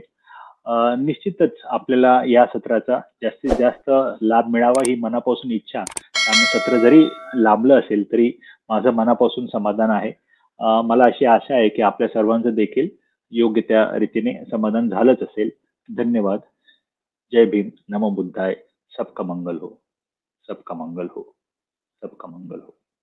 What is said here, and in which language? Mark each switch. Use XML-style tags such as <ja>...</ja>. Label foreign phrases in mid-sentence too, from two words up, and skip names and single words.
<mr>निश्चितच आपल्याला या सत्राचा जास्तीत जास्त लाभ मिळावा ही मनापासून इच्छा. त्यामुळे सत्र जरी लांबलं असेल तरी माझं मनापासून समाधान आहे. मला अशी आशा आहे की आपल्या सर्वांचं देखील योग्य त्या रीतीने समाधान झालंच असेल. धन्यवाद. जय भीम. नमो बुद्धाय.</mr> <hi>सबका मंगल हो. सबका मंगल हो. सबका मंगल हो.</hi>